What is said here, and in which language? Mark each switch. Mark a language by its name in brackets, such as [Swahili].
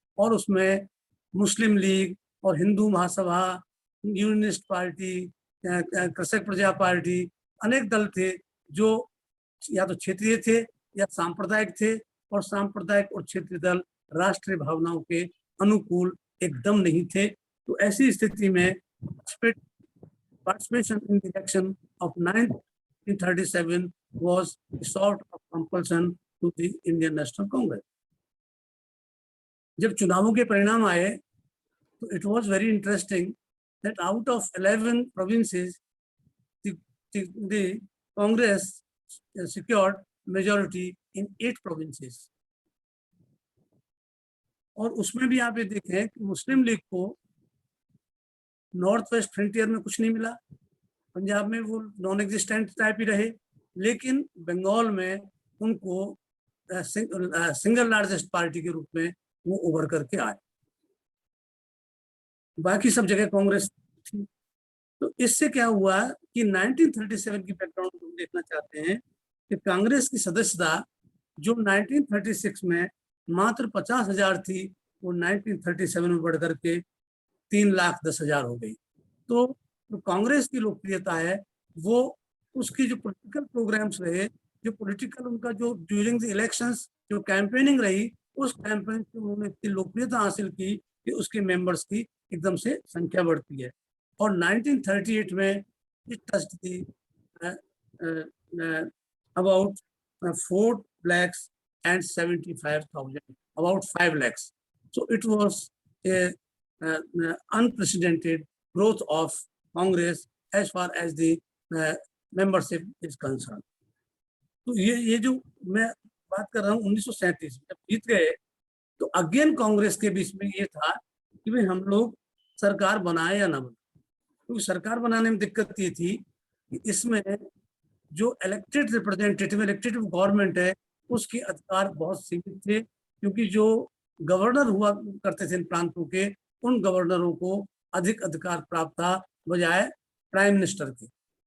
[Hindi] और उसमें मुस्लिम लीग और हिंदू महासभा, यूनियनिस्ट पार्टी, कृषक प्रजा पार्टी, अनेक दल थे जो या तो क्षेत्रीय थे या सांप्रदायिक थे, और सांप्रदायिक और क्षेत्रीय दल राष्ट्रीय भावनाओं के अनुकूल एकदम नहीं थे। तो ऐसी स्थिति में [English] participation in the election of 1937 was a sort of compulsion to the Indian National Congress. [Hindi] जब चुनावों के परिणाम आए तो [English] it was very interesting that out of 11 provinces, the Congress secured majority in 8 provinces. [Hindi] और उसमें भी आप ये देखें कि मुस्लिम लीग को नॉर्थ वेस्ट फ्रंटियर में कुछ नहीं मिला, पंजाब में वो नॉन एग्जिस्टेंट टाइप ही रहे, लेकिन बंगाल में उनको सिंगल लार्जेस्ट पार्टी के रूप में वो उभर करके आए। बाकी सब जगह कांग्रेस थी। तो इससे क्या हुआ कि 1937 की बैकग्राउंड को देखना चाहते हैं कि कांग्रेस की सदस्यता जो 1936 में मात्र 50,000 थी, वो 1937 में बढ़ करके 3,10,000 हो गई। तो कांग्रेस की लोकप्रियता है वो उसकी जो पॉलिटिकल प्रोग्राम्स रहे, जो पॉलिटिकल उनका जो [English] during the elections [Hindi] जो कैंपेनिंग रही, उस कैंपेन से उन्होंने इतनी लोकप्रियता हासिल की कि उसके मेंबर्स की एकदम से संख्या बढ़ती है। और 1938 में [English] it touched the about 4,75,000, about 5 lakhs. So it was a unprecedented growth of Congress as far as the membership is concerned. [Hindi] तो ये जो मैं बात कर रहा हूँ 1937 जब जीत गए, तो अगेन कांग्रेस के बीच में ये था कि भाई हम लोग सरकार बनाए या ना बनाए। क्योंकि सरकार बनाने में दिक्कत ये थी कि इसमें जो इलेक्टेड रिप्रेजेंटेटिव इलेक्टेटिव गवर्नमेंट है उसके अधिकार बहुत सीमित थे, क्योंकि जो गवर्नर हुआ करते थे इन प्रांतों के, उन गवर्नरों को अधिक अधिकार प्राप्त था बजाय प्राइम मिनिस्टर के।